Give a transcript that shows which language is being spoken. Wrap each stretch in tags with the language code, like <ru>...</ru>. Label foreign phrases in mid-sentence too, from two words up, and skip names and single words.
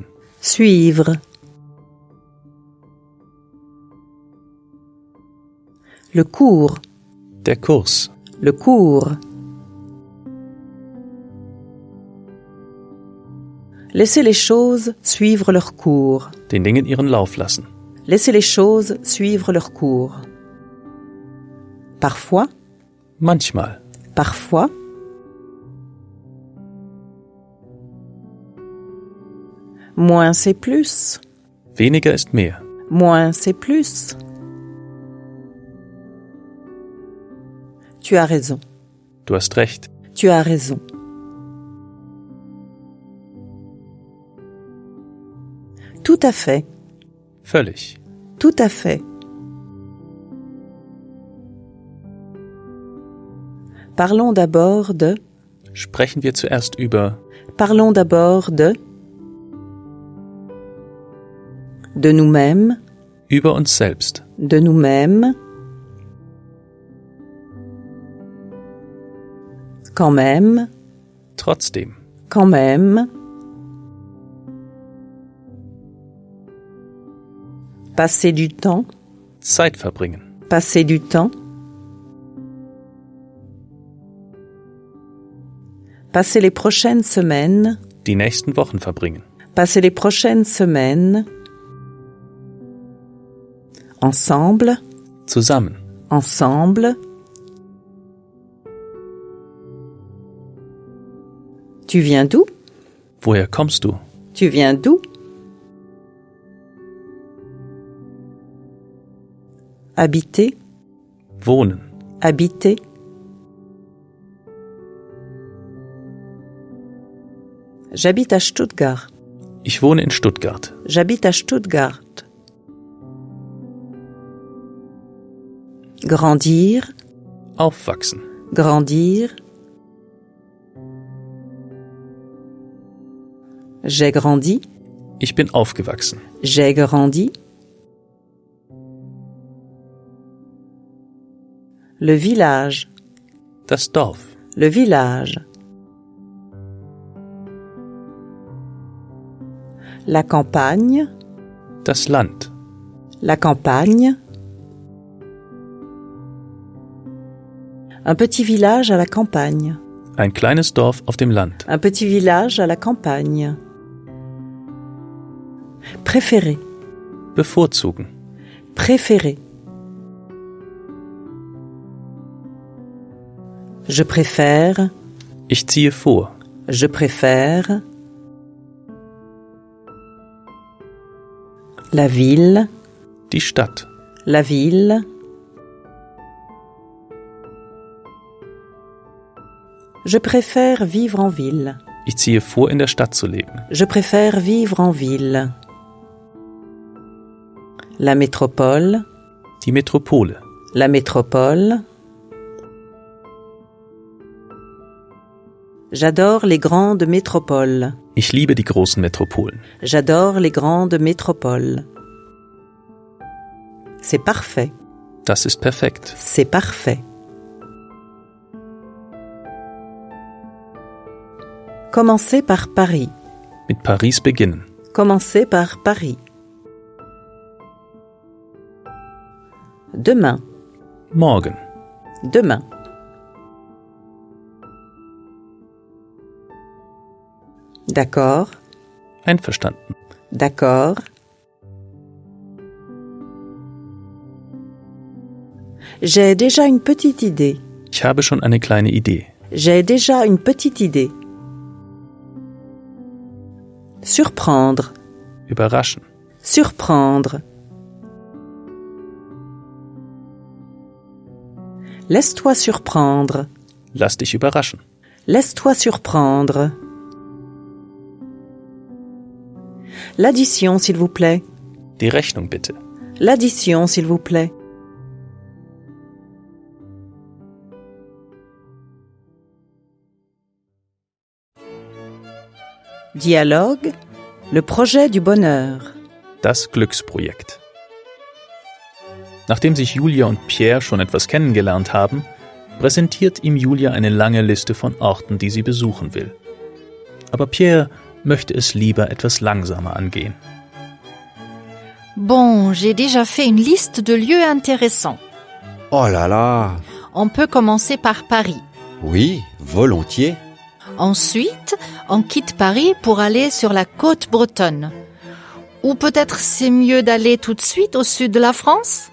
<fr>Suivre. Le cours.</fr> <de>Der Kurs.</de> <fr>Le cours. Laissez les choses suivre leur cours.</fr> <de>Den Dingen ihren Lauf lassen.</de> <fr>Laissez les choses suivre leur cours. Parfois.</fr> <de>Manchmal.</de> <fr>Parfois. Moins c'est plus.</fr> <de>Weniger ist mehr.</de> <fr>Moins c'est plus. Tu as raison.</fr> <de>Du hast recht.</de> <fr>Tu as raison. Tout à fait.</fr> <de>Völlig.</de> <fr>Tout à fait. Parlons d'abord de.</fr> <de>Sprechen wir zuerst über.</de> <fr>Parlons d'abord de. De nous-mêmes.</fr> <de>Über uns selbst.</de> <fr>De nous-mêmes. Quand même.</fr> <de>Trotzdem.</de> <fr>Quand même. Passer du temps.</fr> <de>Zeit verbringen.</de> <fr>Passer du temps. Passer les prochaines semaines.</fr> <de>Die nächsten Wochen verbringen.</de> <fr>Passer les prochaines semaines. Ensemble.</fr> <de>Zusammen.</de> <fr>Ensemble. Tu viens d'où?</fr> <de>Woher kommst du?</de> <fr>Tu viens d'où? Habiter.</fr> <de>Wohnen.</de> <fr>Habiter. J'habite à Stuttgart.</fr> <de>Ich wohne in Stuttgart.</de> <fr>J'habite à Stuttgart. Grandir.</fr> <de>Aufwachsen.</de> <fr>Grandir. J'ai grandi.</fr> <de>Ich bin aufgewachsen.</de> <fr>J'ai grandi. Le village.</fr> <de>Das Dorf.</de> <fr>Le village. La campagne.</fr> <de>Das Land.</de> <fr>La campagne. Un petit village à la campagne.</fr> <de>Ein kleines Dorf auf dem Land.</de> <fr>Un petit village à la campagne. Préféré.</fr> <de>Bevorzugen.</de> <fr>Préféré. Je préfère.</fr> <de>Ich ziehe vor.</de> <fr>Je préfère. La ville.</fr> <de>Die Stadt.</de> <fr>La ville. Je préfère vivre en ville.</fr> <de>Ich ziehe vor, in der Stadt zu leben.</de> <fr>Je préfère vivre en ville. La métropole.</fr> <de>Die Metropole.</de> <fr>La métropole. J'adore les grandes métropoles.</fr> <de>Ich liebe die großen Metropolen.</de> <fr>J'adore les grandes métropoles. C'est parfait.</fr> <de>Das ist perfekt.</de> <fr>C'est parfait. Commencez par Paris.</fr> <de>Mit Paris beginnen.</de> <fr>Commencez par Paris. Demain.</fr> <de>Morgen.</de> <fr>Demain. D'accord.</fr> <de>Einverstanden.</de> <fr>D'accord. J'ai déjà une petite idée.</fr> <de>Ich habe schon eine kleine Idee.</de> <fr>J'ai déjà une petite idée. Surprendre.</fr> <de>Überraschen.</de> <fr>Surprendre. Laisse-toi surprendre.</fr> <de>Lass dich überraschen.</de> <fr>Laisse-toi surprendre. L'addition, s'il vous plaît.</fr> <de>Die Rechnung bitte.</de> <fr>L'addition, s'il vous plaît. Dialogue. Le projet du bonheur.</fr> <de>Das Glücksprojekt. Nachdem sich Julia und Pierre schon etwas kennengelernt haben, präsentiert ihm Julia eine lange Liste von Orten, die sie besuchen will. Aber Pierre möchte es lieber etwas langsamer angehen.</de> <fr>Bon, j'ai déjà fait une liste de lieux intéressants. Oh là là! On peut commencer par Paris. Oui, volontiers. Ensuite, on quitte Paris pour aller sur la côte bretonne. Ou peut-être c'est mieux d'aller tout de suite au sud de la France?</fr>